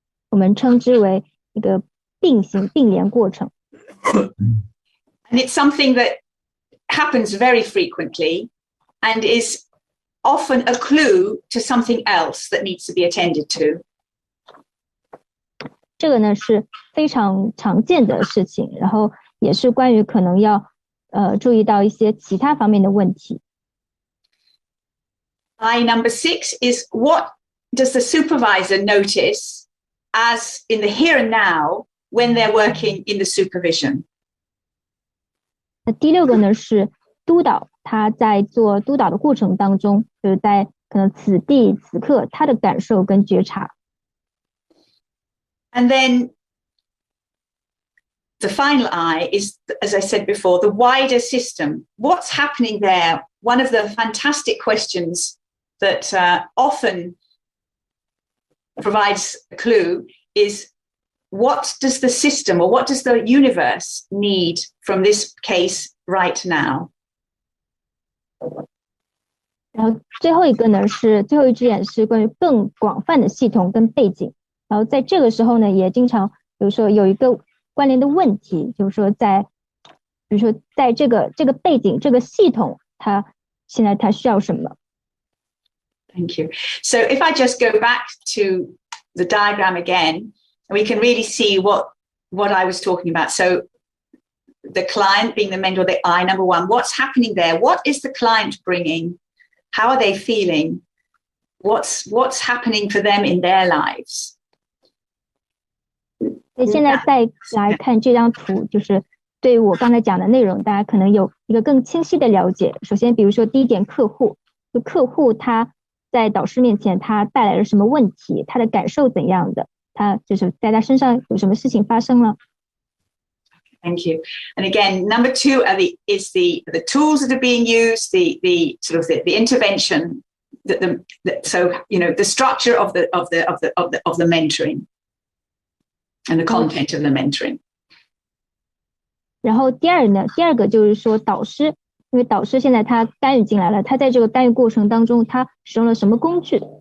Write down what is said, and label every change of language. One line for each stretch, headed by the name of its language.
Chinese: 我们称之为一个并联过程。
English: And it's something that happens very frequently and is often a clue to something else that needs to be attended to.
Chinese: 这个呢是非常常见的事情，然后也是关于可能要注意到一些其他方面的问题。
English: I number 6 is what does the supervisor notice as in the here and now when they're working in the supervision?
Chinese: 那第6个呢是督导，他在做督导的过程当中，就是在可能此地此刻他的感受跟觉察。
English: And then the final I is, as I said before, the wider system. What's happening there? One of the fantastic questions that often provides a clue is, what does the system or what does the universe need from this case right now?
Chinese: 然后最后一个呢是最后一只眼是关于更广泛的系统跟背景。然后在这个时候呢，也经常比如说有一个关联的问题，就是说比如说在这个背景这个系统，现在它需要什么？
English: Thank you. So if I just go back to the diagram again, we can really see what I was talking about. So the client being the mentor, the I number 1, what's happening there? What is the client bringing? How are they feeling? What's happening for them in their lives?
Chinese: 所以现在再来看这张图，就是对于我刚才讲的内容，大家可能有一个更清晰的了解。首先，比如说第一点，客户他在导师面前他带来了什么问题，他的感受怎样的，他就是在他身上有什么事情发生了。
English: Thank you. And again, number 2 is the tools that are being used, the sort of the intervention, so the structure of the mentoring and the content of the mentoring.
Chinese: 然后第二个就是说导师，因为导师现在他干预进来了，他在这个干预过程当中，他使用了什么工具？